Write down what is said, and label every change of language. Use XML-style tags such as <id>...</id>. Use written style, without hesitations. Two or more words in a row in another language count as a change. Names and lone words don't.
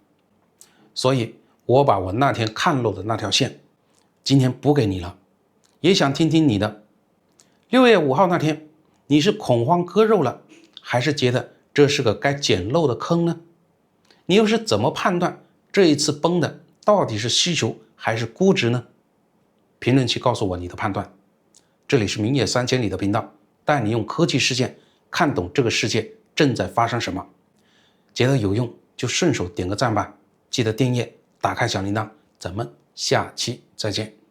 <zh>所以我把我那天看漏的那條線今天補給你了，也想聽聽你的。6月5號那天，你是恐慌割肉了，還是覺得這是個該撿漏的坑呢？你又是怎麼判斷這一次崩的到底是需求還是估值呢？評論區告訴我你的判斷。這裡是明野3000里的頻道，帶你用科技事件看懂這個世界正在發生什麼。覺得有用就順手點個讚吧，記得訂閱，打開小鈴鐺，咱們下期再見。</zh>